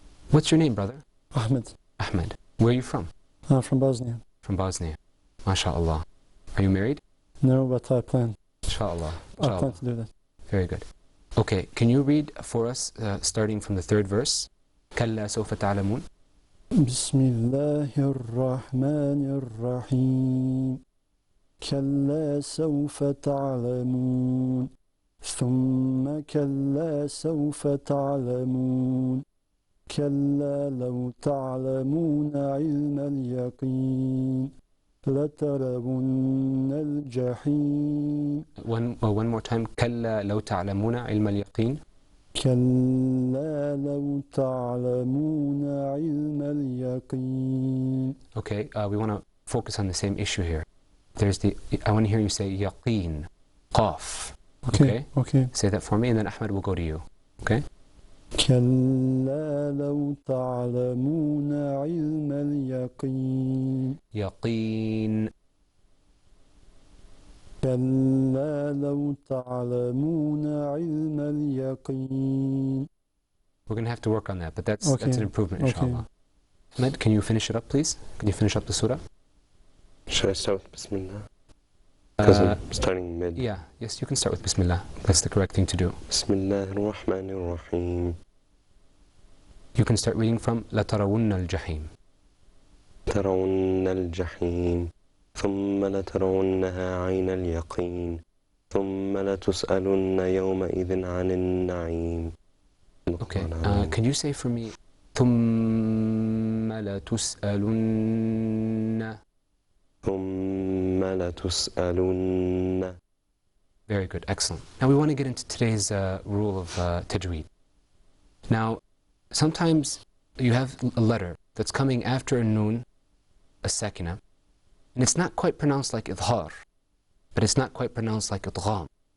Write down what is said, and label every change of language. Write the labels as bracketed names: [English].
[English] What's your name, brother? Ahmed. Ahmed. Where are you from? From Bosnia. From Bosnia. MashaAllah. Are you married? No, but I plan. Inshallah. I plan to do that. Very good. Okay, can you read for us, starting from the 3rd verse? [Arabic] كَلَّا سَوْفَ تَعْلَمُونَ. بسم الله الرحمن الرحيم كلا سوف تعلمون ثم كلا سوف تعلمون كلا لو تعلمون علم اليقين لترون الجحيم. [English] One more time. [Arabic] كَلَّا لَوْ تَعْلَمُونَ عِلْمَ الْيَقِينِ. كلا لو تعلمون علم اليقين. [English] Okay, we want to focus on the same issue here. I want to hear you say yaqeen, qaf. Okay. Say that for me, and then Ahmed will go to you. Okay? [Arabic] كلا لو تعلمون علم اليقين. Yaqeen. كلا لو تعلمون علم اليقين. [English] We're going to have to work on that, but that's an improvement, inshallah. Okay. Ahmed, can you finish it up, please? Can you finish up the surah? Should I start with Bismillah? Because I'm starting mid. Yeah, yes, you can start with Bismillah. That's the correct thing to do. [Arabic] Bismillah ar-Rahman ar-Rahim. [English] You can start reading from [Arabic] لَتَرَوُنَّ الْجَحِيمِ. ترون الجحيم ثم لترونها عين اليقين ثم لتسألن يومئذ عن النعيم. [English] Okay, can you say for me [Arabic] ثُمَّ لَتُسْأَلُنَّ. ثم لتسألن. [English] Very good, excellent. Now we want to get into today's rule of tajweed. Now, sometimes you have a letter that's coming after a noon, a sakina, and it's not quite pronounced like idhar, but it's not quite pronounced like idgham.